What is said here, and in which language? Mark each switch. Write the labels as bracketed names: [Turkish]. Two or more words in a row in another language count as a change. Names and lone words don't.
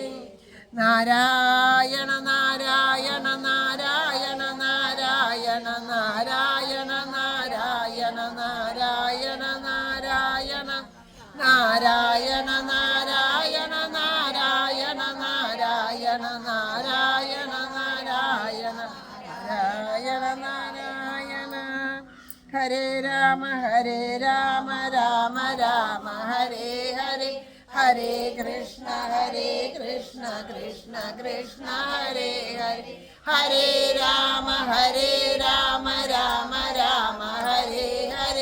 [Sanskrit] നാരായണ നാരായണ നാരായണ നാരായണ നാരായണ നാരായണ നാരായണ നാരായണ നാരായണ നാരായണ നാരായണ നാരായണ നാരായണ നാരായണ നാരായണ നാരായണ. ഹരേ രാമ രാമ രാമ ഹരേ ഹരേ. ഹരേ കൃഷ്ണ കൃഷ്ണ കൃഷ്ണ ഹരേ ഹരേ. ഹരേ രാമ രാമ രാമ ഹരേ ഹരേ.